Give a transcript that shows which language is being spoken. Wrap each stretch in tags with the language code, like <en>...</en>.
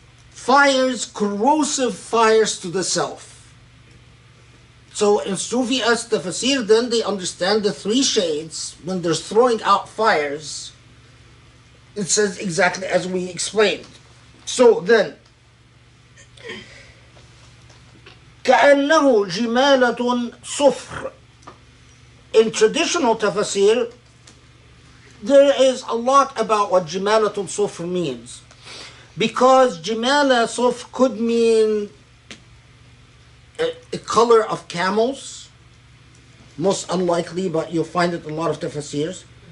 <en>Fires, corrosive fires to the self. So in Sufi-esque tafsir, then they understand the three shades. When they're throwing out fires, it says exactly as we explained. So then,</en> <ar>كأنه جمالة صفر.</ar> <en>In traditional tafsir, there is a lot about what jimalatul sufr means. Because jimala sufr could mean a color of camels, most unlikely, but you'll find it in a lot of tafsirs.</en>